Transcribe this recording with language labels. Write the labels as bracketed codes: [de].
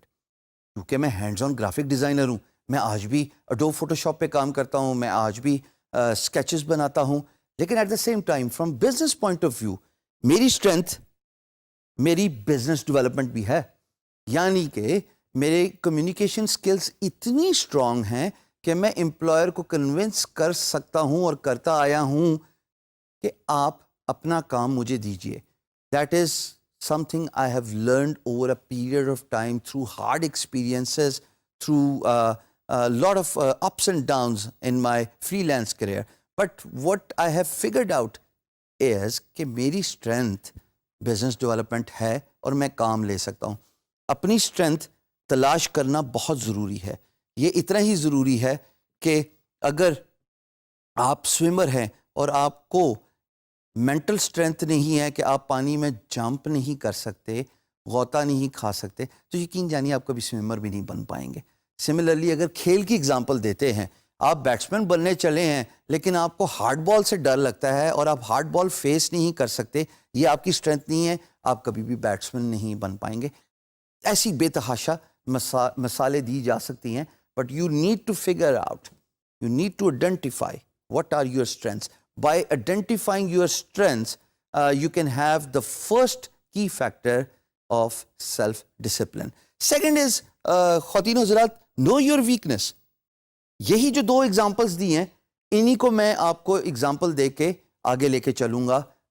[ur] کیونکہ میں hands on graphic designer ہوں، میں آج بھی اڈوب فوٹوشاپ پہ کام کرتا ہوں، میں آج بھی اسکیچز بناتا ہوں، لیکن [en] at the same time from business point of view [ur] میری اسٹرینتھ میری بزنس ڈیولپمنٹ بھی ہے. یعنی کہ میرے کمیونیکیشن سکلز اتنی اسٹرانگ ہیں کہ میں امپلائر کو کنونس کر سکتا ہوں اور کرتا آیا ہوں کہ آپ اپنا کام مجھے دیجئے. [en] That is something I have learned over a period of time through hard experiences, through a lot of ups and downs in my freelance career. But what I have figured out is [ur] کہ میری strength business development ہے اور میں کام لے سکتا ہوں. اپنی strength تلاش کرنا بہت ضروری ہے. یہ اتنا ہی ضروری ہے کہ اگر آپ سوئمر ہیں اور آپ کو مینٹل اسٹرینتھ نہیں ہے کہ آپ پانی میں جمپ نہیں کر سکتے، غوطہ نہیں کھا سکتے، تو یقین جانیے آپ کبھی سوئمر بھی نہیں بن پائیں گے. سملرلی اگر کھیل کی اگزامپل دیتے ہیں، آپ بیٹسمین بننے چلے ہیں لیکن آپ کو ہارڈ بال سے ڈر لگتا ہے اور آپ ہارڈ بال فیس نہیں کر سکتے، یہ آپ کی اسٹرینتھ نہیں ہے، آپ کبھی بھی بیٹسمین نہیں بن پائیں گے. ایسی بے تحاشا مثالیں دی جا سکتی ہیں، [en] But you need to figure out, you need to identify what are your strengths. By identifying your strengths, you can have the first key factor of self-discipline. Second is, [ur] خواتین و حضرات, [en] know your weakness. [ur] یہی جو 2 examples دی ہیں، انہی کو میں آپ کو example دے کے آگے لے کے چلوں گا.